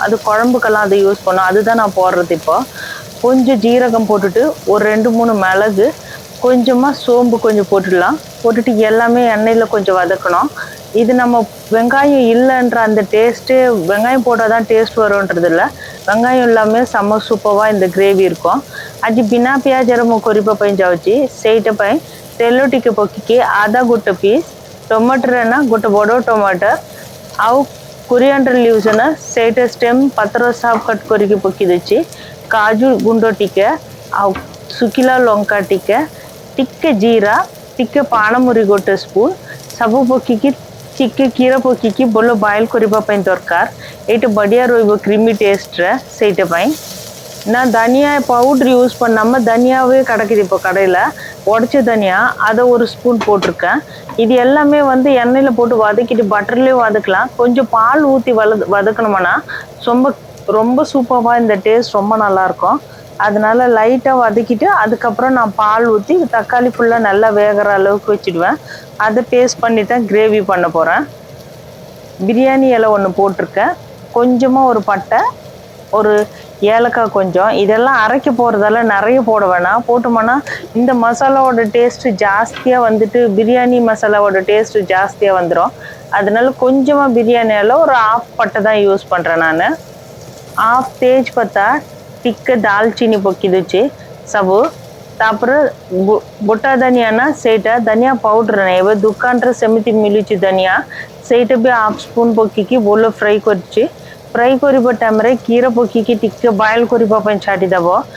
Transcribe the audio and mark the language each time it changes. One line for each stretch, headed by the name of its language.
Tamil: அது குழம்புக்கெல்லாம் அதை யூஸ் பண்ணோம், அதுதான் நான் போடுறது. இப்போ கொஞ்சம் ஜீரகம் போட்டுட்டு ஒரு 2-3 மிளகு, கொஞ்சமாக சோம்பு கொஞ்சம் போட்டுட்டு எல்லாமே எண்ணெயில் கொஞ்சம் வதக்கணும். இது நம்ம வெங்காயம் இல்லைன்ற அந்த டேஸ்ட்டு, வெங்காயம் போட்டால் தான் டேஸ்ட் வரும்ன்றது இல்லை, வெங்காயம் இல்லாமல் செம்ம சூப்பராக இந்த கிரேவி இருக்கும்.
Odia: ଆଜି ବିନା ପିଆଜରେ ମୁଁ କରିବା ପାଇଁ ଯାଉଛି। ସେଇଟା ପାଇଁ ତେଲ ଟିକେ ପକେଇକି ଆଦା ଗୋଟେ ପିସ୍, ଟମାଟର ନା ଗୋଟେ ବଡ଼ ଟମାଟର, ଆଉ କୋରିଆଣ୍ଡର ଲିଭ୍ସ ନା ସେଇଟା ଷ୍ଟେମ୍ ପତ୍ର ସାଫ୍ କଟ୍ କରିକି ପକେଇ ଦେଇଛି, କାଜୁ ଗୁଣ୍ଡ ଟିକେ, ଆଉ ଶୁଖିଲା ଲଙ୍କା ଟିକେ, ଟିକେ ଜିରା, ଟିକେ ପାଣମୁରି ଗୋଟେ ସ୍ପୁନ୍, ସବୁ ପକେଇକି ଟିକେ କ୍ଷୀର ପକେଇକି ଭଲ ବଏଲ୍ କରିବା ପାଇଁ ଦରକାର। ଏଇଟା ବଢ଼ିଆ ରହିବ କ୍ରିମି ଟେଷ୍ଟରେ। ସେଇଟା ପାଇଁ
Tamil: நான் தனியா பவுட்ரு யூஸ் பண்ணாமல் தனியாவே கிடைக்குது இப்போ கடையில், உடச்ச தனியா, அதை ஒரு ஸ்பூன் போட்டிருக்கேன். இது எல்லாமே வந்து எண்ணெயில் போட்டு வதக்கிட்டு பட்டர்லேயே வதக்கலாம். கொஞ்சம் பால் ஊற்றி வதக்கணுமானா ரொம்ப சூப்பராக இந்த டேஸ்ட் ரொம்ப நல்லாயிருக்கும். அதனால லைட்டாக வதக்கிட்டு அதுக்கப்புறம் நான் பால் ஊற்றி தக்காளி ஃபுல்லாக நல்லா வேகிற அளவுக்கு வச்சுடுவேன். அதை பேஸ்ட் பண்ணி தான் கிரேவி பண்ண போகிறேன். பிரியாணி இலை ஒன்று போட்டிருக்கேன், கொஞ்சமாக ஒரு பட்டை, ஒரு ஏலக்காய் கொஞ்சம். இதெல்லாம் அரைக்க போகிறதால நிறைய போட வேணாம், போட்டோம்னா இந்த மசாலாவோட டேஸ்ட்டு ஜாஸ்தியாக வந்துட்டு பிரியாணி மசாலாவோட டேஸ்ட்டு ஜாஸ்தியாக வந்துடும். அதனால கொஞ்சமாக பிரியாணி இலை ஒரு ஆஃப் பட்டை தான் யூஸ் பண்ணுறேன் நான்.
Odia: ஆஃப் तेज पत्ता, ଟିକେ ଡାଲଚିନି ପକେଇ ଦେଉଛି ସବୁ। ତାପରେ ଗୋଟା ଧନିଆ ନା ସେଇଟା ଧନିଆ ପାଉଡ଼ର ନାହିଁ, ଏବେ ଦୋକାନରେ ସେମିତି ମିଳୁଛି ଧନିଆ, ସେଇଟା ବି ହାଫ୍ ସ୍ପୁନ୍ ପକେଇକି ଭଲ ଫ୍ରାଇ କରିଛି। ଫ୍ରାଇ କରିବା ଟାଇମ୍ରେ କ୍ଷୀର ପକେଇକି ଟିକେ ବଏଲ୍ କରିବା ପାଇଁ ଛାଡ଼ିଦେବ।